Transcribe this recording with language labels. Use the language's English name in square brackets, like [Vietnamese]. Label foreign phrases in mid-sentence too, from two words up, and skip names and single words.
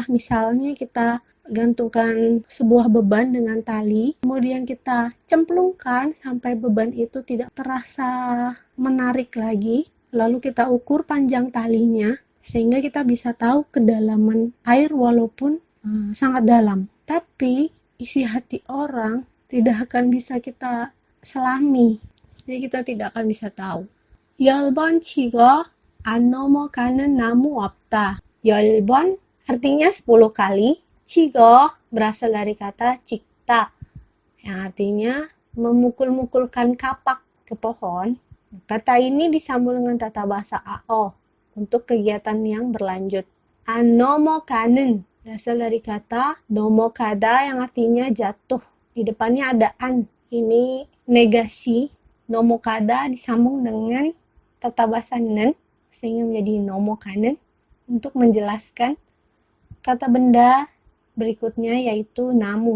[Indonesian] Misalnya kita gantungkan sebuah beban dengan tali, kemudian kita cemplungkan sampai beban itu tidak terasa menarik lagi, lalu kita ukur panjang talinya sehingga kita bisa tahu kedalaman air walaupun sangat dalam. Tapi isi hati orang tidak akan bisa kita selami. Jadi kita tidak akan bisa tahu. [Korean] 10번 치고 안 넘어가는 나무 없다. [Indonesian] 10번 artinya 10 kali. 치고 berasal dari kata cikta yang artinya memukul-mukulkan kapak ke pohon. Kata ini disambung dengan tata bahasa AO untuk kegiatan yang berlanjut. [Korean] 안 넘어가는 [Indonesian] berasal dari kata nomokada yang artinya jatuh. Di depannya ada an. Ini negasi. Nomokada disambung dengan tata bahasa nen sehingga menjadi nomokanen untuk menjelaskan kata benda berikutnya yaitu namu.